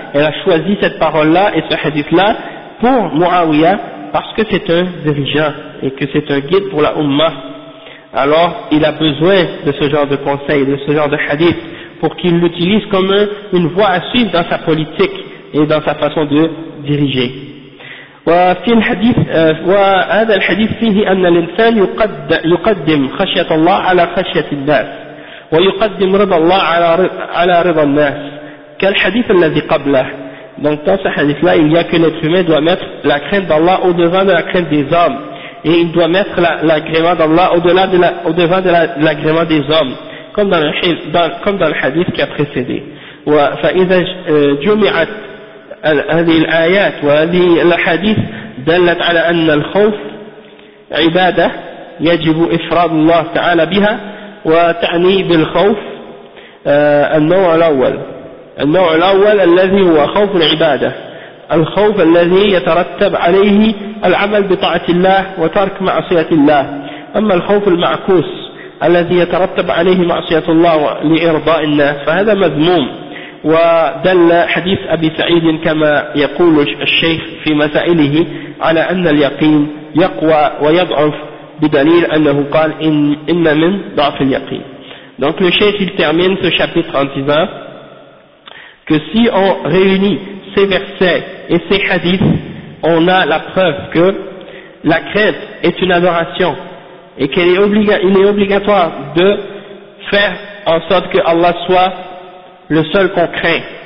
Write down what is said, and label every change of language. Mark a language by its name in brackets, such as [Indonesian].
[French] Elle a choisi cette parole-là et ce hadith-là pour Muawiyah parce que c'est un dirigeant et que c'est un guide pour la Umma. Alors il a besoin de ce genre de conseil, de ce genre de hadith, pour qu'il l'utilise comme une voie à suivre dans sa politique et dans sa façon de diriger. [Arabic] وفي الحديث وهذا الحديث فيه أن الإنسان يقدم خشية الله على خشية الناس ويقدم رضا الله على رضا الناس كالحديث الذي قبله. [French] Donc dans ce hadith là il y a que l'être humain doit mettre la crainte d'Allah au devant de la crainte des hommes et il doit mettre l'agrément d'Allah au devant de l'agrément des hommes. Comme dans le hadith qui a précédé. [Arabic] فإذا جمعت هذه الآيات وهذه الحديث دلت على أن الخوف عبادة يجب إفراد الله تعالى بها وتعني بالخوف النوع الأول الذي هو خوف العبادة الخوف الذي يترتب عليه العمل بطاعة الله وترك معصية الله أما الخوف المعكوس الذي يترتب عليه معصية الله لإرضاء الناس فهذا مذموم ودل حديث أبي سعيد كما يقول الشيخ في مسائله على أن اليقين يقوى ويضعف بدليل أنه قال إن من ضعف اليقين. [French] Donc le cheikh il termine ce chapitre en disant que si on réunit ces versets et ces hadiths, on a la preuve que la crainte est une adoration et qu'il est obligatoire de faire en sorte que Allah soit le seul qu'on craint.